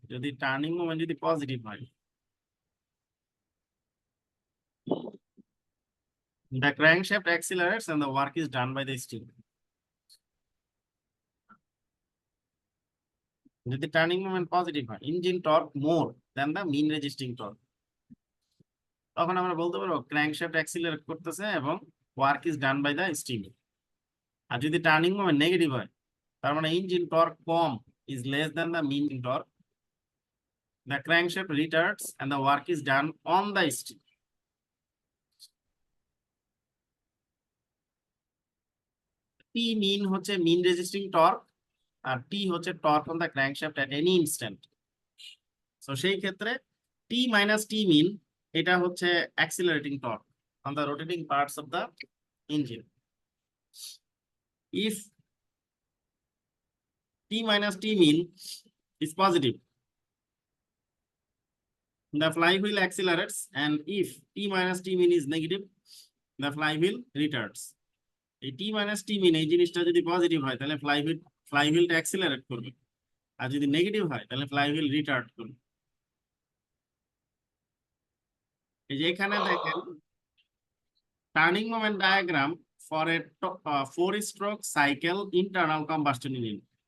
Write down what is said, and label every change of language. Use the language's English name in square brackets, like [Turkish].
[Bangla] যদি turning moment যদি positive হয়, [English] the crankshaft accelerates and the work is done by the steam. [Bangla] যদি turning moment positive হয়, [English] engine torque more than the mean resisting torque, [Bangla] তখন আমরা বলতে পারবো ক্র্যাঙ্কশ্যাফট অ্যাক্সিলারেট করতেছে এবং [English] Work is done by the steam. [Bangla] আর যদি টার্নিং মোমেন্ট নেগেটিভ হয়, তার মানে engine torque com is less than the mean torque, [English] The crankshaft retards and the work is done on the steam. [Bangla] টি মিন হচ্ছে মিন রেজিস্টিং টর্ক, আর টি হচ্ছে [English] Torque on the crankshaft at any instant. [Bangla] তো সেই ক্ষেত্রে টি minus টি মিন, এটা হচ্ছে [English] Accelerating torque on the rotating parts of the engine. If T minus T mean is positive, the flywheel accelerates, and if T minus T mean is negative, the flywheel retards. [Bangla] এই T minus T mean এই জিনিসটা যদি positive হয় তাহলে ফ্লাইহুইলটা accelerate করবে, আর যদি negative হয় তাহলে ফ্লাইহুইল রিটার্ড করবে। এই যে এখানে দেখেন [English] Turning moment diagram for a 4-stroke cycle internal combustion engine.